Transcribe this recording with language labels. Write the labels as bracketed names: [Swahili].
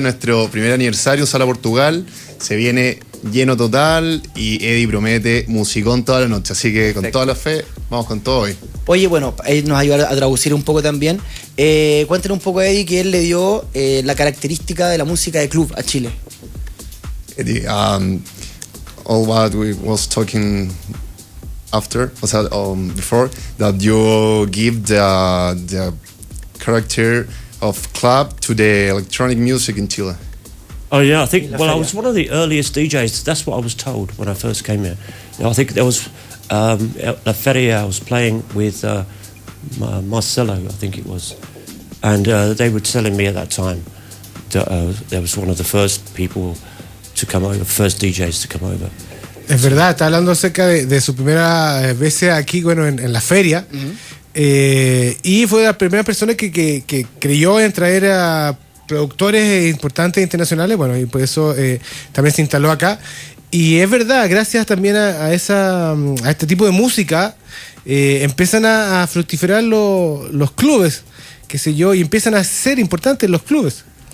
[Spanish] Nuestro primer aniversario, Sala Portugal, se viene lleno total y Eddie promete musicón toda la noche, así que con toda la fe, vamos con todo hoy. Oye, él nos ayuda a traducir un poco también. Cuéntanos un poco, Eddie, que él le dio la característica de la música de club a Chile. [English] Eddie, all what we was talking before, that you give the character of club to the electronic music in Chile. Oh yeah, I think. Well, I was one of the earliest DJs. That's what I was told when I first came here. I think there was La Feria. I was playing with Marcelo, I think it was, and they were telling me at that time that there was one of the first people to come over, first DJs to come over. [Spanish] Es verdad, está hablando acerca de su primera vez aquí, en la feria. Uh-huh. Y fue la primera persona que creyó en traer a productores importantes internacionales, y por eso también se instaló acá. Y es verdad, gracias también a este tipo de música, empiezan a fructificar los clubes, qué sé yo, y empiezan a ser importantes los clubes.